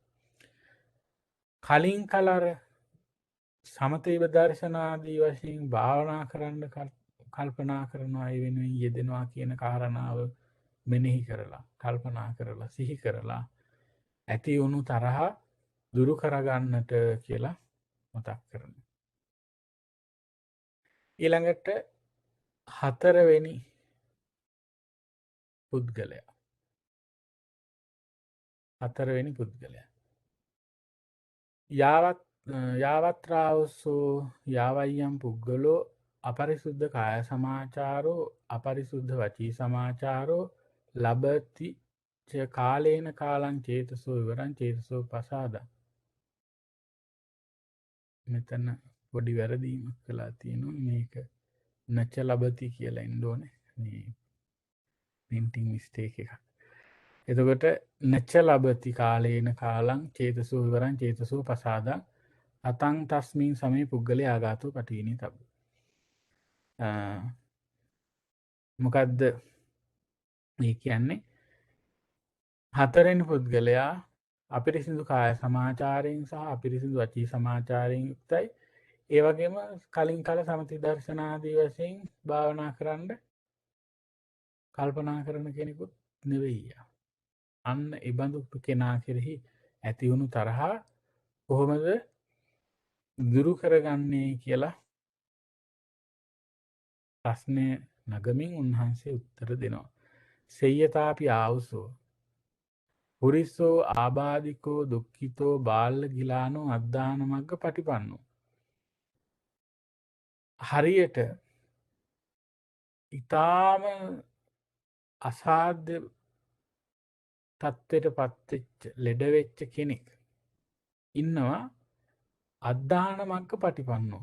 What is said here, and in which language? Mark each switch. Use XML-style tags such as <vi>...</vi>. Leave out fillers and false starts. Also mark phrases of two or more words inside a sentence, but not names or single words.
<si>කලින් කලර සමතේ දර්ශනාදී වශයෙන් භාවනා කරන්න කල්පනා කරනවා ඒ වෙනුවෙන් යෙදෙනවා කියන කාරණාව මෙනෙහි කරලා කල්පනා කරලා සිහි කරලා ඇති වුණු තරහ දුරු කරගන්නට කියලා මතක් කරන. ඊළඟට 4 වෙනි පුද්ගලයා</si> <pi>යාවත්‍රාවස්සෝ යාවයියම් පුද්ගලෝ අපරිසුද්ධ කාය සමාචාරෝ අපරිසුද්ධ වචී සමාචාරෝ ලබති කාලේන කාලං චේතසෝ විවරං චේතසෝ පසාදං.</pi> <si>මෙතන පොඩි වැරදීමක් කළා තියෙනවා. මේක</si> <pi>නච්ච ලබති</pi> <si>කියලා එන්න ඕනේ. මේ</si> <en>printing mistake</en> <si>එකක්.</si> <pi>එතකොට නච්ච ලබති කාලේන කාලං චේතසෝ විවරං චේතසෝ පසාදං අතං තස්මින් සමේ පුද්ගලයා ආගාතෝ පටිවිනි තබ්බ.</pi> <si>මොකද්ද මේ කියන්නේ? 4 වෙනි පුද්ගලයා අපිරිසිදු කාය සමාචාරයෙන් සහ අපිරිසිදු වචී සමාචාරයෙන් යුක්තයි. ඒ වගේම කලින් කල සමති දර්ශනාදී වශයෙන් භාවනා කරන්න කල්පනා කරන කෙනෙකුත් නෙවෙයි. අන්න ඒ බඳු කෙනා කෙරෙහි ඇති වුණු තරහා කොහොමද දුරු කරගන්නේ කියලා ප්‍රශ්නය නගමින් උන්වහන්සේ උත්තර දෙනවා.</si> <pi>සෙය්‍යතාපි ආවුසෝ පුරිස්සෝ ආබාධිකෝ දුක්ඛිතෝ බාල්ල ගිලානෝ අද්දාන මග්ග පටිපන්නෝ.</pi> <si>හරියට ඊටාම අසාධ්‍ය තත්ත්වයට පත්වෙච්ච ලෙඩ වෙච්ච කෙනෙක් ඉන්නවා</si> <pi>අද්දාන මග්ග පටිපන්නෝ.</pi>